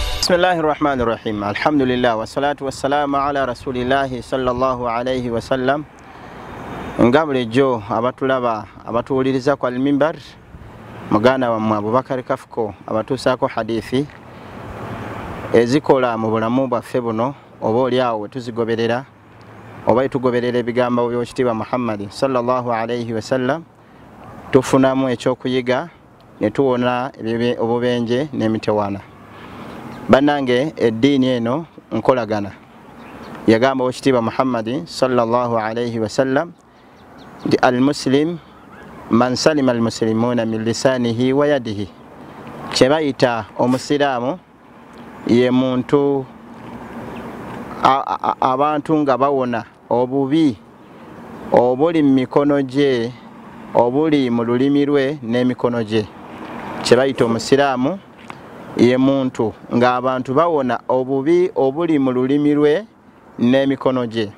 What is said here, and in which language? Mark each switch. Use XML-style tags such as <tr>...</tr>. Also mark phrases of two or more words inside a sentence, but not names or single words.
<ar>بسم الله الرحمن الرحيم الحمد لله والصلاة والسلام على رسول الله صلى الله عليه وسلم</ar> <lg>ngabule jo abatulaba abatuuliriza kwa al-minbar mugana wa Abubakar Kafuko abatusaako hadithi ezikola mu bulamu bwaffe buno oba oliawo tuzigoberera oba tugoberera ebigambo by'ekitiibwa Muhammad</lg> <ar>صلى الله عليه وسلم</ar> <lg>tufunamu ekyokuyiga ne tuwona obubenje n'emitewaana. Banange eddiini eno nkolagana yagamba ekitiibwa Muhammad</lg> <ar>صلى الله عليه وسلم</ar> <lg>nti</lg> <ar>المسلم من سلم المسلمون من لسانه ويده.</ar> <lg>Kyebayita omusiraamu ye muntu abantu nga bawona obubi obuli mu mikono gye obuli mu lulimi lwe n'emikono gye. Kyebayita omusiraamu ye muntu nga abantu bawona obubi obuli mu lulimi lwe n'emikono gye.</lg>